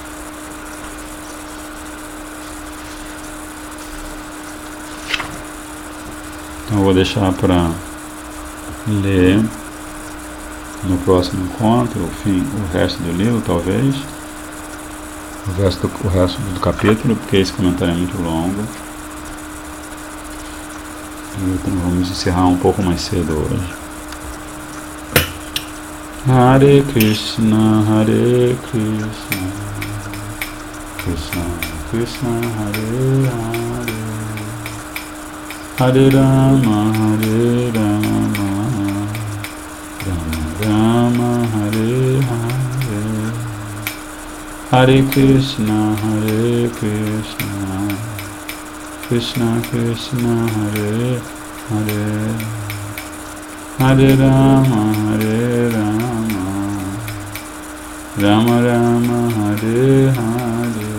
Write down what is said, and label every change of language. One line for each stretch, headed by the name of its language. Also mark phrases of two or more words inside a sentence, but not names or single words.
Portuguese: Então, eu vou deixar para ler no próximo encontro, o resto do livro, talvez, o resto do capítulo, porque esse comentário é muito longo. Então vamos encerrar um pouco mais cedo hoje.
Sanskrit: Hare Krishna, Krishna Krishna, Hare Hare, Hare Rama, Rama Rama, Hare Hare, Hare Krishna, Krishna Krishna, Hare Hare, Hare Rama, Rama Rama, Hare Hare.